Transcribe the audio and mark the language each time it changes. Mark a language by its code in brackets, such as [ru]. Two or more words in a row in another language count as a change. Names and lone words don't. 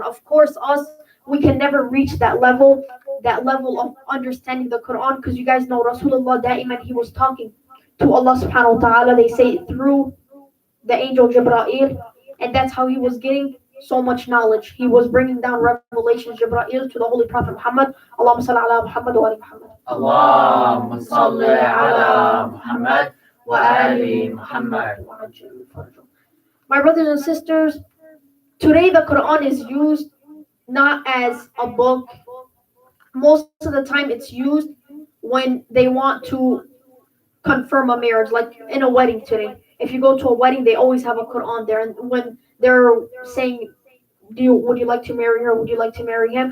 [en] Of course, we can never reach that level of understanding the Quran, because you guys know [ar] رسول الله دائما, [en] he was talking to Allah [ar] سبحانه وتعالى, [en] they say through the angel Jibra'il, and that's how he was getting so much knowledge. He was bringing down revelations, Jibra'il, to the Holy Prophet Muhammad. [ar] اللهم صل على محمد وآل محمد. اللهم صل على محمد وآل محمد. [en] My brothers and sisters, today the Quran is used not as a book. Most of the time it's used when they want to confirm a marriage, like in a wedding today. If you go to a wedding, they always have a Quran there, and when they're saying, would you like to marry her? Would you like to marry him?